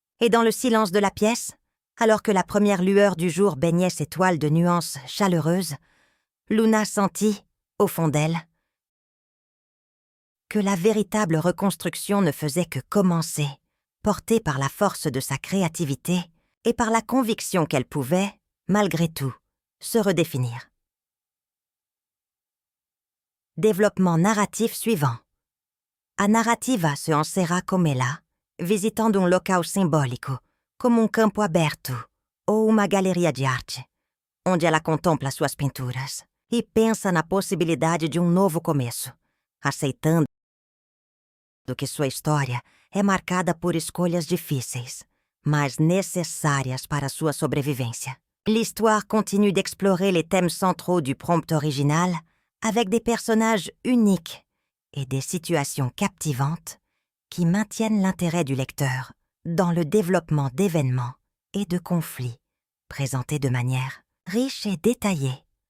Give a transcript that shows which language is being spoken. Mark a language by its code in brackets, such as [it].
[fr] Et dans le silence de la pièce, alors que la première lueur du jour baignait ses toiles de nuances chaleureuses, Luna sentit, au fond d'elle, que la véritable reconstruction ne faisait que commencer, portée par la force de sa créativité et par la conviction qu'elle pouvait, malgré tout, se redéfinir. Développement narratif suivant. [pt] A narrativa se encerra come ela, visitando un local simbolico, come un campo aberto ou uma galeria de arte, onde ela contempla suas pinturas e pensa na possibilidade de um novo começo, aceitando que sua história é marcada por escolhas difíceis, mas necessárias para sua sobrevivência. [fr] L'histoire continue d'explorer les thèmes centraux du prompt original avec des personnages uniques et des situations captivantes qui maintiennent l'intérêt du lecteur dans le développement d'événements et de conflits présentés de manière riche et détaillée.